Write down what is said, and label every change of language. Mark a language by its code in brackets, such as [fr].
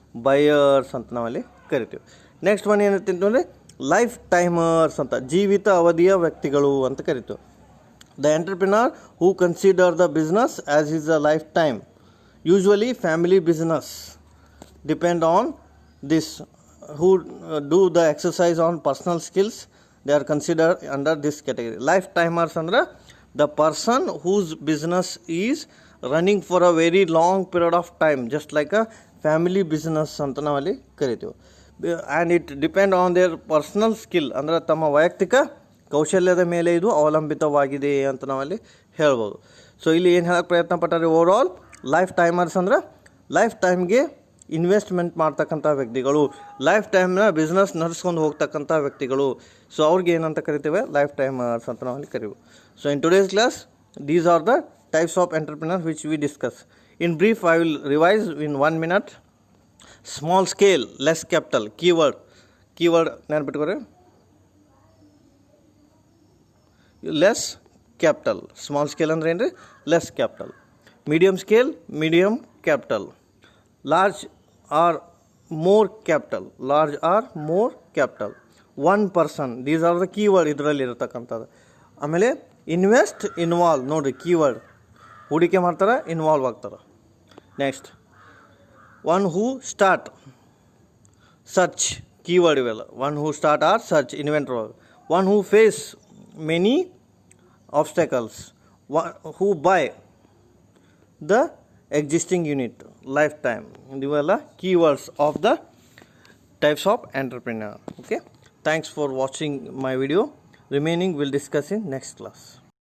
[kn] Buyers ಅಂತ ನಾವಲ್ಲಿ ಕರಿತೀವಿ. ನೆಕ್ಸ್ಟ್ ಒನ್ ಏನಂತ ಅಂದರೆ ಲೈಫ್ ಟೈಮರ್ಸ್ ಅಂತ, ಜೀವಿತ ಅವಧಿಯ ವ್ಯಕ್ತಿಗಳು ಅಂತ ಕರಿತೀವಿ. [en] The entrepreneur who consider the business as is a lifetime, usually family business, depend on this, who do the exercise on personal skills, they are considered under this category. Lifetimers andre the person whose business is running for a very long period of time, just like a family business [kn] anta navali karithevu. [en] And it depend on their personal skill, [kn] andre tama ವೈಯಕ್ತಿಕ ಕೌಶಲ್ಯದ ಮೇಲೆ ಇದು ಅವಲಂಬಿತವಾಗಿದೆ ಅಂತ ನಾವಲ್ಲಿ ಹೇಳ್ಬೋದು. So ಇಲ್ಲಿ ಏನು ಹೇಳಕ್ಕೆ ಪ್ರಯತ್ನ ಪಟ್ಟಾರೆ? ಓವರ್ ಆಲ್ ಲೈಫ್ ಟೈಮರ್ಸ್ ಅಂದರೆ ಲೈಫ್ ಟೈಮ್ಗೆ ಇನ್ವೆಸ್ಟ್ಮೆಂಟ್ ಮಾಡ್ತಕ್ಕಂಥ ವ್ಯಕ್ತಿಗಳು, ಲೈಫ್ ಟೈಮ್ನ ಬಿಸ್ನೆಸ್ ನಡೆಸ್ಕೊಂಡು ಹೋಗ್ತಕ್ಕಂಥ ವ್ಯಕ್ತಿಗಳು. ಸೊ ಅವ್ರಿಗೆ ಏನಂತ ಕರಿತೇವೆ? [en] lifetimers [kn] ಅಂತ ನಾವಲ್ಲಿ ಕರಿವು. [en] So in today's class these are the types of entrepreneur which we discuss. In brief I will revise in 1 minute. Small scale, less capital. Keyword ನೆನಪಿಟ್ಕೊರಿ. Less capital. Small scale [kn] ಅಂದ್ರೆ ಏನು ರೀ? [en] Less capital. Medium scale, medium capital. Large or more capital, large or more capital. One person, these are the keyword [kn] ಇದರಲ್ಲಿ ಇರತಕ್ಕಂಥದ್ದು. [en] ಆಮೇಲೆ invest, involve. ನೋಡಿರಿ keyword, [kn] ಹೂಡಿಕೆ ಮಾಡ್ತಾರೆ, [en] Involve ಆಗ್ತಾರೆ. Next one who start, search, keyword ಇವೆಲ್ಲ. One who start or search, inventor. One who face many obstacles. Who buy the existing unit, lifetime. Iveಲ್ಲ keywords of the types of entrepreneur. Okay, thanks for watching my video. Remaining we'll discuss in next class.